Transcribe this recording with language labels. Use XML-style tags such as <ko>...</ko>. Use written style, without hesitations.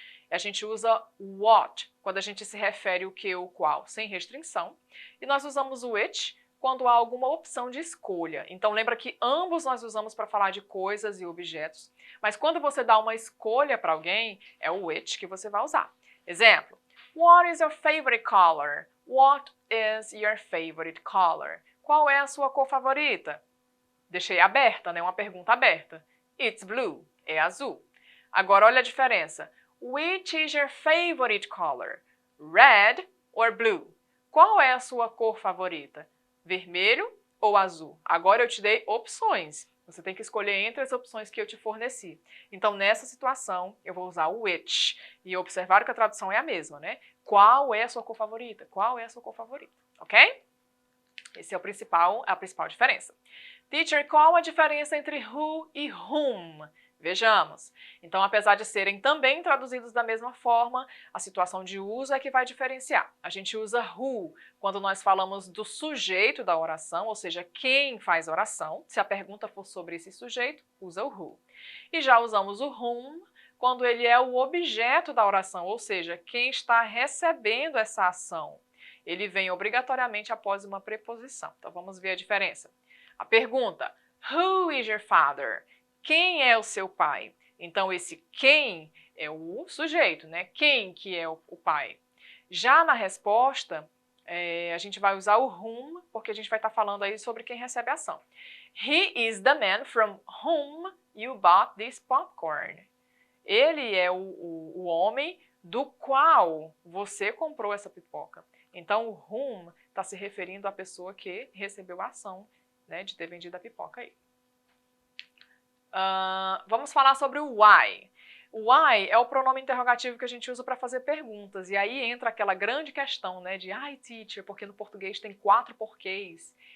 <pt>A gente usa what quando a gente se refere o que ou qual sem restrição, e nós usamos o which quando há alguma opção de escolha. Então lembra que ambos nós usamos para falar de coisas e objetos, mas quando você dá uma escolha para alguém, é o which que você vai usar.</pt> <en>Exemplo, what is your favorite color? What is your favorite color?</en> <pt>Qual é a sua cor favorita? Deixei aberta, né? Uma pergunta aberta.</pt> <en>It's blue.</en> <pt>É azul. Agora olha a diferença.</pt> <en>Which is your favorite color? Red or blue?</en> <pt>Qual é a sua cor favorita? Vermelho ou azul? Agora eu te dei opções. Você tem que escolher entre as opções que eu te forneci. Então, nessa situação, eu vou usar o which. E observar que a tradução é a mesma, né? Qual é a sua cor favorita? Qual é a sua cor favorita? Ok? Esse é a principal diferença. Teacher, qual a diferença entre who e whom? Vejamos. Então, apesar de serem também traduzidos da mesma forma, a situação de uso é que vai diferenciar. A gente usa who quando nós falamos do sujeito da oração, ou seja, quem faz oração. Se a pergunta for sobre esse sujeito, usa o who. E já usamos o whom quando ele é o objeto da oração, ou seja, quem está recebendo essa ação. Ele vem obrigatoriamente após uma preposição. Então, vamos ver a diferença. A pergunta,</pt> <en>who is your father?</en> <pt>Quem é o seu pai? Então, esse quem é o sujeito, né? Quem que é o pai? Já na resposta, a gente vai usar o whom, porque a gente vai estar falando aí sobre quem recebe a ação.</pt> <en>He is the man from whom you bought this popcorn.</en> <pt>Ele é o homem do qual você comprou essa pipoca. Então, o whom está se referindo à pessoa que recebeu a ação, né, de ter vendido a pipoca aí. Vamos falar sobre o why. O why é o pronome interrogativo que a gente usa para fazer perguntas. E aí entra aquela grande questão, né, de teacher, porque no português tem 4 porquês.</pt>